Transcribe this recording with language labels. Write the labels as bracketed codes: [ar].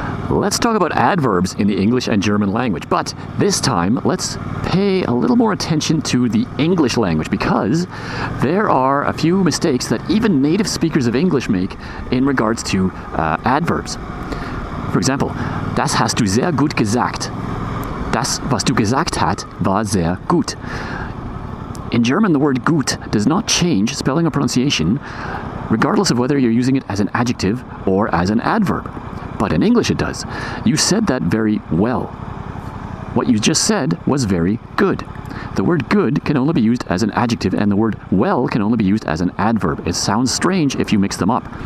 [en] Let's talk about adverbs in the English and German language, but this time let's pay a little more attention to the English language because there are a few mistakes that even native speakers of English make in regards to adverbs. [de] For example, das hast du sehr gut gesagt. Das, was du gesagt hast, war sehr gut. [en] In German, the word gut does not change spelling or pronunciation regardless of whether you're using it as an adjective or as an adverb. But in English it does. You said that very well. What you just said was very good. The word good can only be used as an adjective and the word well can only be used as an adverb. It sounds strange if you mix them up.